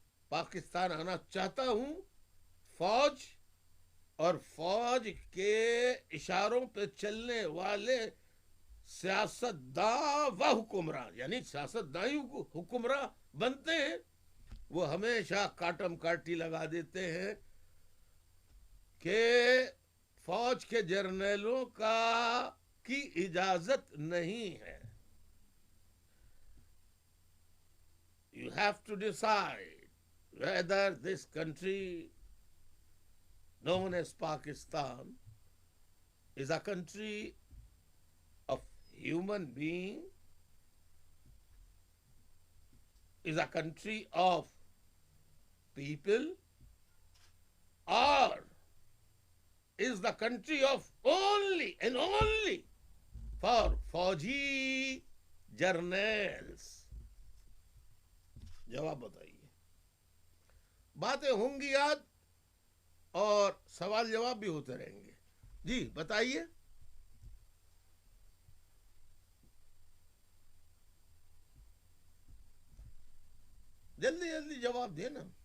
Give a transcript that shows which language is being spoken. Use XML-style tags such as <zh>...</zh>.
<ur>پاکستان آنا چاہتا ہوں، فوج اور فوج کے اشاروں پہ چلنے والے سیاستداں و حکمراں، یعنی سیاستداں حکمراں بنتے ہیں، وہ ہمیشہ کاٹم کاٹی لگا دیتے ہیں کہ فوج کے جرنیلوں کی اجازت نہیں ہے.</ur> <en>You have to decide whether this country known as Pakistan is a country of human being, is a country of people, or is the country of only and only for Fauji journals.</en> <ur>جواب بتائیے. باتیں ہوں گی آج اور سوال جواب بھی ہوتے رہیں گے. جی بتائیے. جلدی جلدی جواب دینا.</ur>